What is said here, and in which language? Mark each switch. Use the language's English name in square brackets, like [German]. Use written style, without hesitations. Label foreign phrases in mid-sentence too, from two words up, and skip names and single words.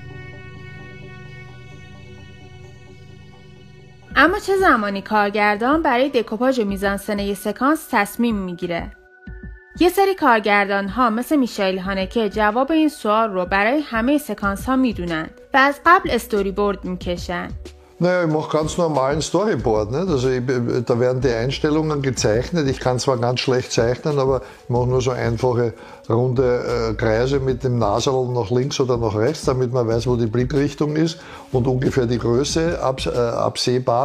[Persian] اما چه زمانی کارگردان برای دکوپاژ و میزانسن یک سکانس تصمیم میگیره؟ یه سری کارگردان ها مثل میشایل هانکه جواب این سوال رو برای همه سکانس ها میدونن و از قبل [English] story board [Persian] میکشن. [German] Naja, ich mache ganz normalen Storyboard. Nicht? Also da werden die Einstellungen gezeichnet. Ich kann zwar ganz schlecht zeichnen, aber ich mache nur so einfache runde Kreise mit dem Nasal nach links oder nach rechts, damit man weiß, wo die Blickrichtung ist und ungefähr die Größe absehbar.